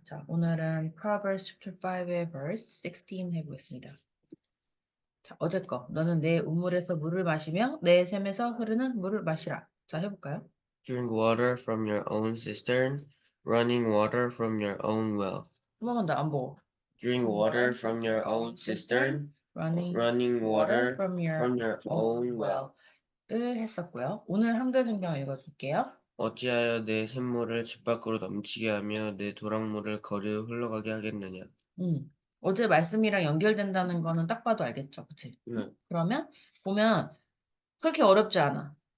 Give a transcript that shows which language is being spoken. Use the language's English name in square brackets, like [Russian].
[Korean] 자, 오늘은 [English] Proverbs chapter 5 [Korean] 의 [English] verse 16 [Korean] 해보겠습니다. 자, 어제 거. 너는 내 우물에서 물을 마시며 내 샘에서 흐르는 물을 마시라. 자, 해볼까요? [English] Drink water from your own cistern, running water from your own well. [Korean] 한 번만 더 안 보고. [English] Drink water from your own cistern, running water from from your own well. [Korean] 을 했었고요. 오늘 한글 성경 읽어줄게요. 어찌하여 내 샘물을 집 밖으로 넘치게 하며 내 도랑물을 거리로 흘러가게 하겠느냐. 어제 말씀이랑 연결된다는 거는 딱 봐도 알겠죠, 그치? 네. 그러면 보면 그렇게 어렵지 않아.